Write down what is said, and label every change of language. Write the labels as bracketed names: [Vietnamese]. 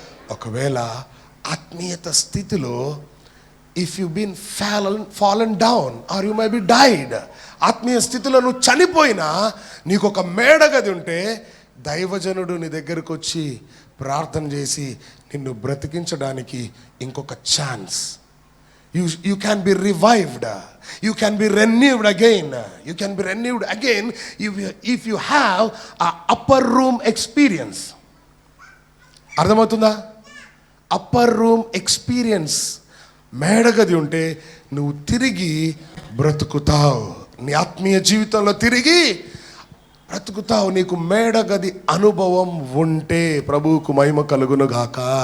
[Telugu] ఒకవేళ ఆత్మీయత స్థితిలో [English] if you been fallen down or you may be died, [Telugu] ఆత్మీయ స్థితిలో నువ్వు చనిపోయినా నీకు ఒక మేడగది ఉంటే దైవజనుడు నీ దగ్గరకు వచ్చి ప్రార్థన చేసి నిన్ను బ్రతికించడానికి ఇంకొక chance. [English] You can be revived. You can be renewed again. You can be renewed again if you have a upper room experience. [Telugu] అర్థమవుతుందా? [English] upper room experience, [Telugu] మేడగది ఉంటే నువ్వు తిరిగి బ్రతుకుతావు. నీ ఆత్మీయ జీవితంలో తిరిగి బ్రతుకుతావు. నీకు మేడగది అనుభవం ఉంటే ప్రభువుకు మహిమ కలుగును గాక.